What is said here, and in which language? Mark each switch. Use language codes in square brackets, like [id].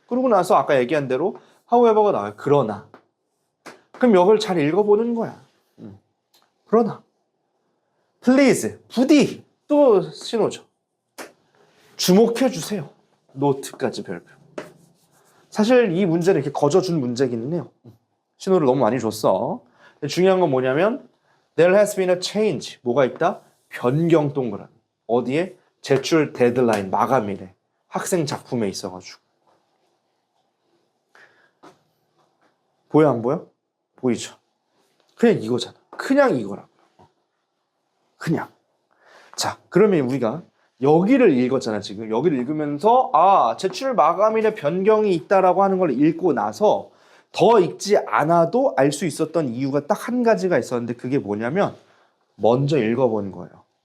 [ko] 그러고 나서 아까 얘기한 대로 however가 나와요. 그러나. 그럼 이걸 잘 읽어보는 거야. 그러나. please, 부디 또 신호죠. 주목해 주세요. 노트까지 별표. 사실 이 문제는 이렇게 거저준 문제기는 해요. 신호를 너무 많이 줬어. [en] 근데 중요한 건 뭐냐면 there has been a change. [ko] 뭐가 있다? 변경 동그란. 어디에? 제출 데드라인, 마감일에. 학생 작품에 있어가지고. 보여 안 보여? 보이죠? 그냥 이거잖아. 그냥 이거라고. 그냥. 자, 그러면 우리가 여기를 읽었잖아, 지금. 여기를 읽으면서, 아, 제출 마감일에 변경이 있다라고 하는 걸 읽고 나서 더 읽지 않아도 알 수 있었던 이유가 딱 한 가지가 있었는데 그게 뭐냐면 먼저 읽어본 거예요.